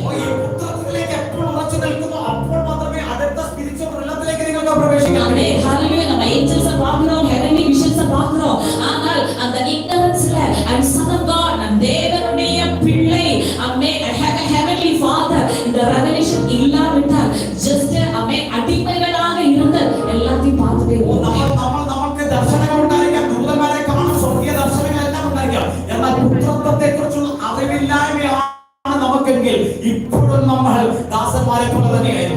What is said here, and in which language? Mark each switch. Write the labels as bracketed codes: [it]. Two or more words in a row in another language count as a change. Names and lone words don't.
[ml] ഈ പുത്രത്വത്തിലേക്ക് എപ്പോൾ ഉറച്ചു നിൽക്കുന്നു അപ്പോൾ മാത്രമേ അടുത്ത സ്പിരിച്വൽ റിലത്തിലേക്ക് നിങ്ങൾക്ക് പ്രവേശിക്കാൻ കഴിയൂ. [ta] ஹalleluya நம்ம ஏஞ்சல்ஸ் பார்க்கிறோம், [en] heavenly visions [ta] பார்க்கிறோம். ஆனால் அந்த ignoranceல [en] and son of God [ta] தேவனுடைய பிள்ளை [en] heavenly father [ta] இந்த revelation இல்லாவிட்டால் just அடிமைகளாக இருந்து எல்லாத்தையும் பார்த்துட்டே [ml] നമുക്ക് ദർശനങ്ങൾ ഉണ്ടായിരിക്കാം, ദൂതന്മാരെ കാണും, സ്വർഗീയ ദർശനങ്ങളെല്ലാം ഉണ്ടായിരിക്കാം. എന്നാൽ പുത്രത്വത്തെ കുറിച്ചുള്ള അറിവില്ലായ്മയാണ് നമുക്കെങ്കിൽ ഇപ്പോഴും നമ്മൾ ദാസന്മാരെ പോലെ തന്നെയായിരിക്കും.